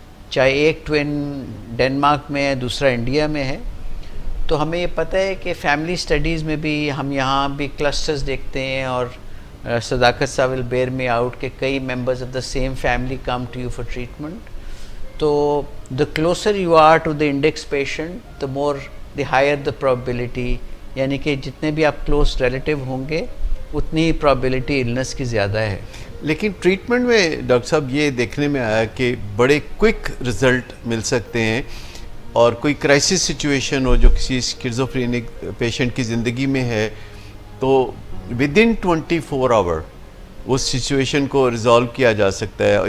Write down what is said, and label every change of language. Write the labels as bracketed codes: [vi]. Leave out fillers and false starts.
[ur] چاہے ایک twin Denmark میں ہے دوسرا انڈیا میں ہے. تو ہمیں یہ پتہ ہے کہ فیملی اسٹڈیز میں بھی ہم یہاں بھی کلسٹرز دیکھتے ہیں اور صداقت صاحب [en] will bear me out [ur] کہ کئی [en] Members of the same family come to you for treatment. [ur] تو [en] the closer you are to the index patient the more the higher the probability, [ur] یعنی کہ جتنے بھی آپ کلوز ریلیٹیو ہوں گے اتنی ہی پرابیبلٹی النس کی زیادہ ہے. لیکن ٹریٹمنٹ میں ڈاکٹر صاحب یہ دیکھنے میں آیا کہ بڑے کوئک رزلٹ مل سکتے ہیں, اور کوئی کرائسس سچویشن ہو جو کسی اسکیزوفرینک پیشنٹ کی زندگی میں ہے تو [en] within 24 hour [ur] اس situation کو ریزالو کیا جا سکتا ہے.